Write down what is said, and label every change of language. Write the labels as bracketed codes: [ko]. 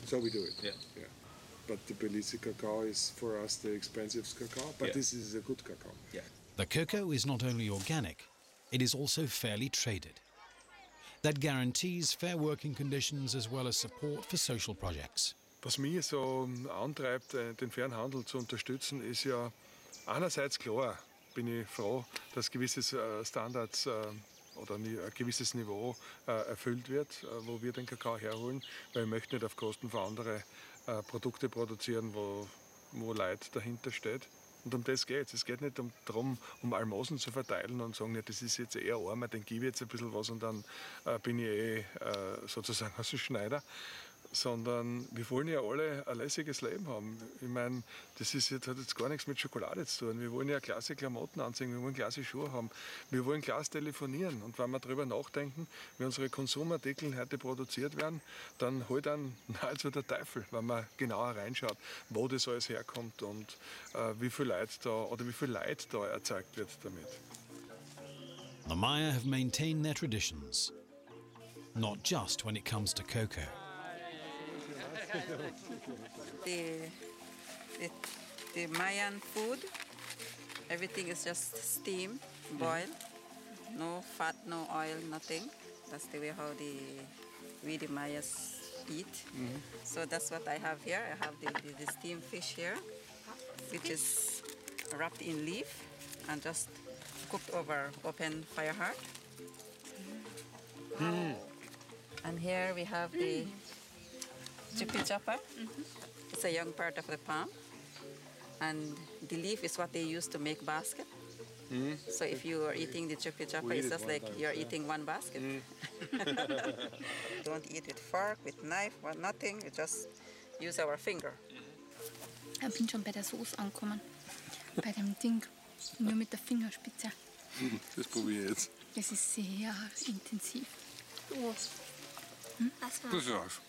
[en] So we do it. Yeah. but the Belize cacao is for us the expensive cacao, but this is a good cacao. Yeah. The cocoa is not only organic, it is also fairly traded. That guarantees fair working conditions as well as support for social projects. [de] Was mich so antreibt, den fairen Handel zu unterstützen, ist ja einerseits klar, bin ich froh, dass gewisse Standards oder ein gewisses Niveau erfüllt wird, wo wir den Kakao herholen, weil ich möchte nicht auf Kosten von anderen Produkte produzieren, wo Leid dahinter steht. Und um das geht es. Es geht nicht darum, Almosen zu verteilen und sagen, ja, das ist jetzt eher armer, den gebe ich jetzt ein bisschen was und dann bin ich sozusagen aus dem Schneider. Sondern wir wollen ja alle ein lässiges Leben haben. Ich meine, hat jetzt gar nichts mit Schokolade zu tun. Wir wollen ja klasse Klamotten anziehen, wir wollen klasse Schuhe haben, wir wollen klasse telefonieren. Und wenn wir darüber nachdenken, wie unsere Konsumartikel heute produziert werden, dann holt dann nahezu der Teufel, wenn man genauer reinschaut, wo das alles herkommt und wie viel Leid da erzeugt wird damit. [en] The Maya have maintained their traditions, not just when it comes to cocoa. The Mayan food, everything is just steam, boil, no fat, no oil, nothing. That's the way how we the Mayas eat. So that's what I have here. I have the steamed fish here, which is wrapped in leaf and just cooked over open fire heart. And here we have the chippy chopper. It's a young part of the palm. And the leaf is what they use to make basket. So if you are eating the chippy chopper, it's just like you're eating one basket. Don't eat with fork, with knife, or nothing. You just use our finger. [de] Ich bin schon bei der Soße angekommen. Bei dem Ding, nur mit der Fingerspitze. Das probiere ich jetzt. Das ist sehr intensiv. Das ist auch.